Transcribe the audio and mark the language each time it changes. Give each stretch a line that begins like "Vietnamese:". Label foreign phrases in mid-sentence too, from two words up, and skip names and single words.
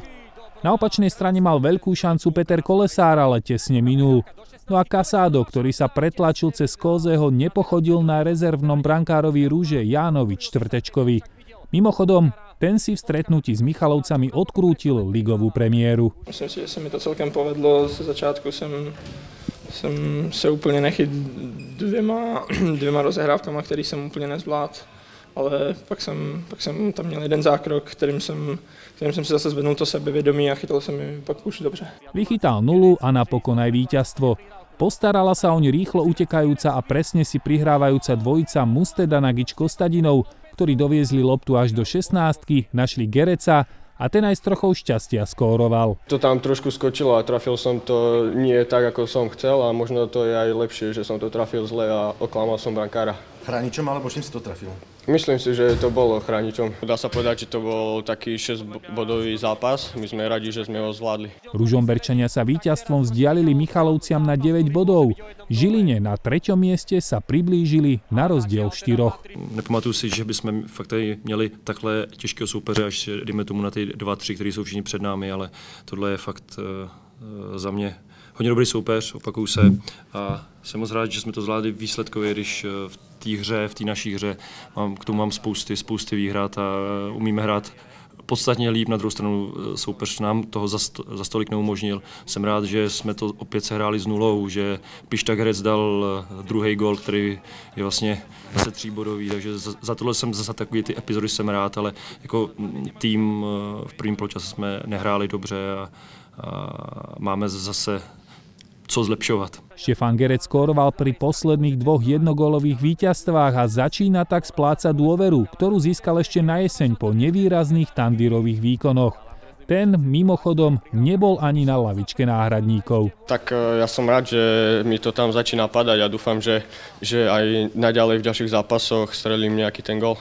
Slovak: Na opačnej strane mal veľkú šancu Peter Kolesár, ale tesne minul. No a Casado, ktorý sa pretlačil cez Kozeho, nepochodil na rezervnom brankárovi Rúže Jánovič Štvrtečkovi. Mimochodom, ten si v stretnutí s Michalovcami odkrútil ligovú premiéru.
Czech: Myslím si, že se mi to celkem povedlo. Ze začátku jsem se úplně nechyt dvěma rozehrávkama, který jsem úplně nezvládl. Ale pak jsem tam měl jeden zákrok, kterým jsem si zase zvednul to sebevědomí a chytal jsem mi pak už dobře.
Slovak: Vychytal nulu a napokon aj víťazstvo. Postarala sa oň rýchlo utekajúca a presne si prihrávajúca dvojica Musteda Nagič Kostadinov, ktorí doviezli loptu až do 16-ky, našli Gereca a ten aj s trochou šťastia skóroval. To tam trošku skočilo a trafil som to nie tak, ako som chcel a možno to je aj lepšie, že som to trafil zle a oklamal som brankára. Chráničom alebo čím si to trafil? Myslím si, že to bolo chráničom. Dá sa povedať, že to bol taký 6-bodový zápas. My sme radi, že sme ho zvládli. Ružomberčania sa víťazstvom vzdialili Michalovciam na 9 bodov. Žiline na 3. mieste sa priblížili na rozdiel 4.
Czech: Nepamatuju si, že bychom fakt tady měli takhle těžkého soupeře, až dejme tomu na ty 2-3, kteří jsou všichni před námi, ale tohle je fakt za mě hodně dobrý soupeř, opakuju se. A jsem moc rád, že jsme to zvládli výsledkově, když v té hře, v té naší hře, k tomu mám spousty výhrad a umíme hrát podstatně líp. Na druhou stranu soupeř nám toho za stolik neumožnil. Jsem rád, že jsme to opět sehráli s nulou, že Pišta Gerec dal druhý gól, který je vlastně zase 3bodový, takže za tohle jsem zase takový ty epizody jsem rád, ale jako tým v prvním poločase jsme nehráli dobře a máme zase co zlepšovať.
Slovak: Štefan Gerec skóroval pri posledných 2 jednogólových víťazstvách a začína tak splácať dôveru, ktorú získal ešte na jeseň po nevýrazných Tandírových výkonoch. Ten mimochodom nebol ani na lavičke náhradníkov. Tak ja som rád, že mi to tam začína padať a dúfam, že aj naďalej v ďalších zápasoch strelím nejaký ten gól.